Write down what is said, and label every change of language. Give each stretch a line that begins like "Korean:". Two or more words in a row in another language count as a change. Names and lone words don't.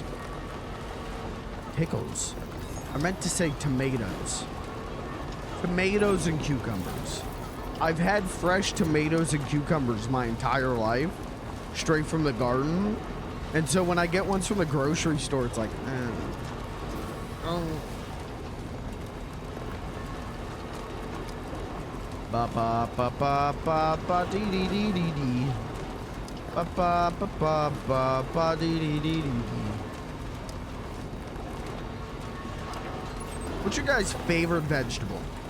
English: Pickles? I meant to say tomatoes. Tomatoes and cucumbers. I've had fresh tomatoes and cucumbers my entire life. Straight from the garden. And so when I get ones from the grocery store, it's like, oh. Ba ba ba ba ba ba dee dee dee dee dee. Ba ba ba ba ba ba dee dee dee dee. What's your guys' favorite vegetable?